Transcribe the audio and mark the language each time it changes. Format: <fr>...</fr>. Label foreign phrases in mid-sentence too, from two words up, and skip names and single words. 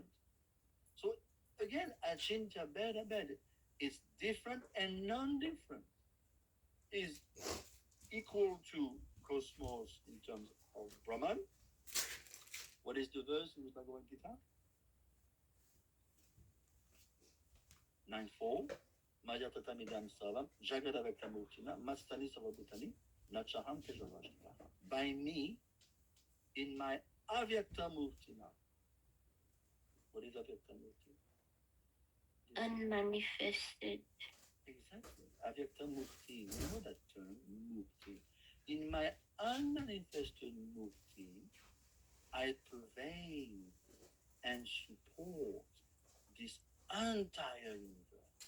<en>So again, Achintya Bed, it's different and non-different. Is equal to cosmos in terms of Brahman. What is the verse in the Bhagavad Gita? 9.4.</en> <sa>Majatatamiddham savam jagadavektamurtina mastani savabhutani nachaham tejavashtika.</sa> <en>By me, in my avyaktamurtina. What is avyaktamurti? Unmanifested. Exactly. Avyaktamurti. You know that term, murti. In my unmanifested murti, I pervade and support this entire universe.</en>